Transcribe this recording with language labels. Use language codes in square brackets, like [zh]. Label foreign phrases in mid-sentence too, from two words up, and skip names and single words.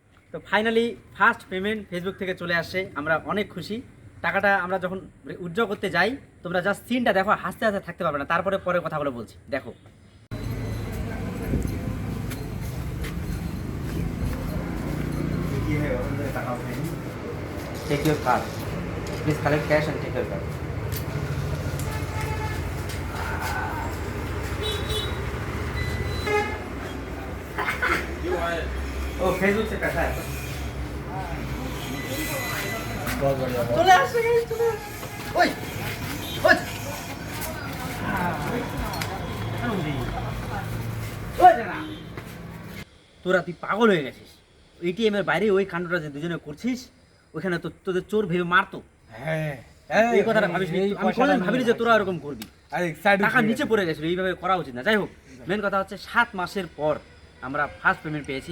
[bn] তো ফাইনালি ফার্স্ট পেমেন্ট ফেসবুক থেকে চলে আসছে, আমরা অনেক খুশি। টাকাটা আমরা যখন উইথড্র করতে যাই, তোমরা জাস্ট সিনটা দেখো, হাসতে হাসতে থাকতে পারবে না। তারপরে পরে কথাগুলো বলছি, দেখো। [en] Take your card. Please collect cash and take your card. [hi] ओ फेसबुक से पैसा है। बहुत बढ़िया। चले आ सके चले। ओए ओए ओए जाना। [bn] তোরা তুই পাগল হয়ে গেছিস। এটিএম এর বাইরে ওই কাণ্ডটা যে দুজনে করছিস, ওখানে তো তোদের চোর ভেবে মারতো। হ্যাঁ এই কথাটা ভাবিস নি? আমি কোনোদিন ভাবিনি যে তোরা এরকম করবি। টাকা নিচে পড়ে গেছিল, এইভাবে করা উচিত না। যাই হোক, মেন কথা হচ্ছে 7 মাসের পর আমরা ফার্স্ট পেমেন্ট পেয়েছি।